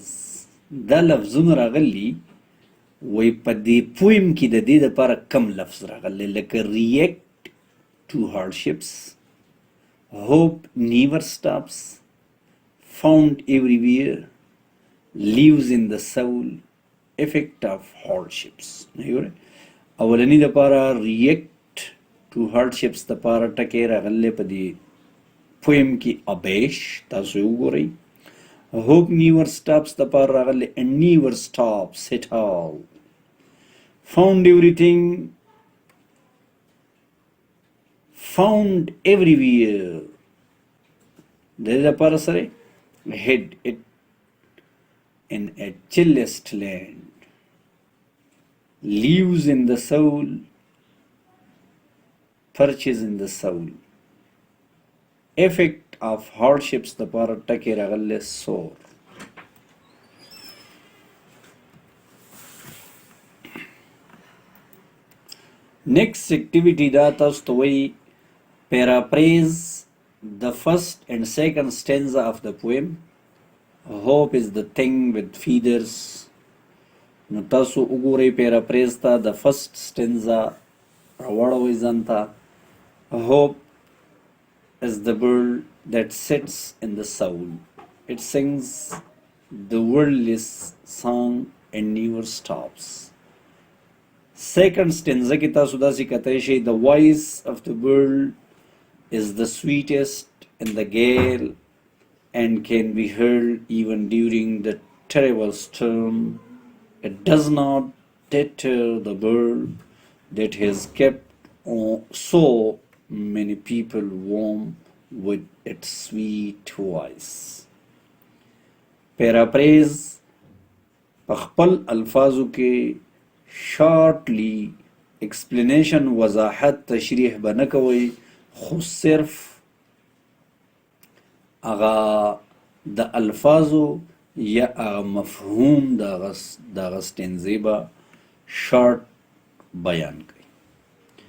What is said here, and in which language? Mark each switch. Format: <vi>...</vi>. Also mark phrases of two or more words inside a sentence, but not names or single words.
<ps>دا لفظونه راغلي وی په دې پویم کې د دې دپاره کم لفظ راغلی لکه</ps> <en>react to hardships, hope never stops, found everywhere, lives in the soul, effect of hardships.</en> <ps>اولنی دپاره</ps> <en>react to hardships</en> <ps>دپاره ټکی راغلی په دې پویم کې ابیش تاسو یې وګورئ.</ps> <en>hope never stops</en> <ps>دپاره راغلی</ps> <en>and never stops at all. found everything, found everywhere</en> <ps>د دې دپاره سره</ps> <en>hid it in a chillest land, lives in the soul, perches in the soul, effect of hardships</en> <ps>دپاره ټکی راغلی</ps> <en>sore. Next activity</en> <ps>دا تاسو ته وایي</ps> <en>paraphrase the first and second stanza of the poem. Hope is the thing with feathers.</en> <ps>نو تاسو وګورئ paraphrase ته</ps> <en>the first stanza</en> <ps>راوړوئ ځان ته.</ps> <en>Hope is the bird that sits in the soul. It sings the wordless song and never stops. Second stanza</en> <ps>کې تاسو داسې کتای شئ</ps> <en>the voice of the bird is the sweetest in the gale and can be heard even during the terrible storm. It does not deter the bird that has kept so many people warm with its sweet voice.</en> <ps>Paraphrase په خپل الفاظو کې</ps> <en>shortly explanation</en> <ps>وضاحت تشریح به نه کوئ خو صرف هغه د الفاظو یا هغه مفهوم د هغه ستنزې به شارټ بیان کوي.</ps>